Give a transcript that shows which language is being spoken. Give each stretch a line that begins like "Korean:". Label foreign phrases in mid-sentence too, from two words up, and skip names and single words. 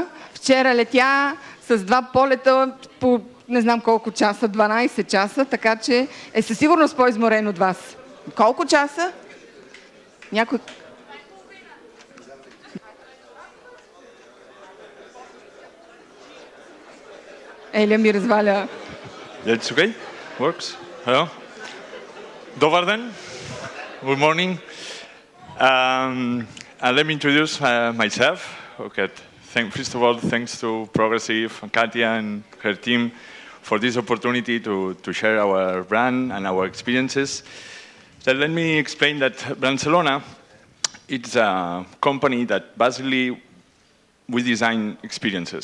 Bulgarian: Вчера летя с 2 полета по не знам колко часа, 12 часа, така че е със сигурност по-изморен от вас. Колко часа? Някой... Еля ми разваля.
English: That's okay? Works? Hello?
Bulgarian: Добър ден.
English: Good morning. Let me introduce myself. Okay. First of all, thanks to Progressive, Katia and her team for this opportunity to share our brand and our experiences. So let me explain that Barcelona, it's a company that basically we design experiences.